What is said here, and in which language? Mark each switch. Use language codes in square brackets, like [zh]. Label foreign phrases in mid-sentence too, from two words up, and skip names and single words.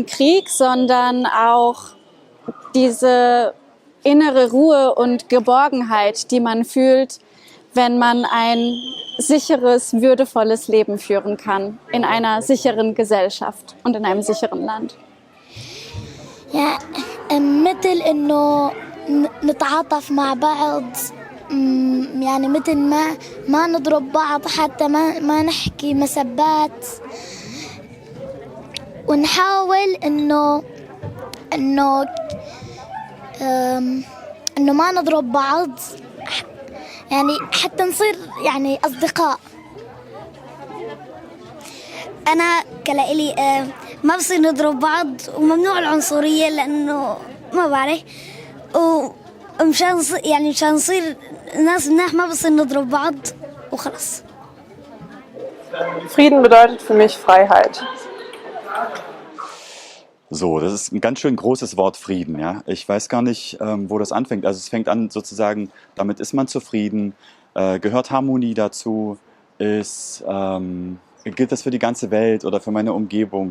[de] Krieg, sondern auch diese innere Ruhe und Geborgenheit, die man fühlt, wenn man ein sicheres, würdevolles Leben führen kann in einer sicheren Gesellschaft und in einem sicheren Land. Ja, [ar] مثل إنه نتعاطف مع بعض، يعني مثل ما نضرب بعض، حتى ما نحكي مسبات، ونحاول إنه ما نضرب بعض، يعني حتى نصير يعني أصدقاء. أنا كلائلي ما بصير نضرب بعض، وممنوع العنصرية لأنه ما بعرف، ومشان نصير ناس مناح ما بصير نضرب بعض وخلاص. [de] Frieden bedeutet für mich Freiheit. So, das ist ein ganz schön großes Wort Frieden, ja. Ich weiß gar nicht, wo das anfängt. Also es fängt an sozusagen, damit ist man zufrieden, gehört Harmonie dazu, gilt das für die ganze Welt oder für meine Umgebung.